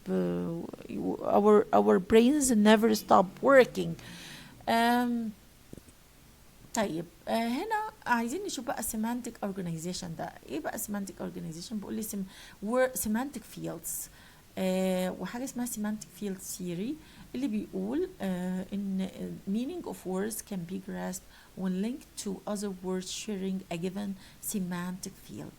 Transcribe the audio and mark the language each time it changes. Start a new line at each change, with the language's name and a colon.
English: Our brains never stop working.
Arabic: طيب هنا عايزين نشوف بقى semantic organization. ده ايه بقى
English: semantic organization؟
Arabic: بقول لي
English: semantic fields، وحاجة اسمها semantic field theory
Arabic: اللي بيقول ان
English: meaning of words can be grasped when linked to other words sharing a given semantic field.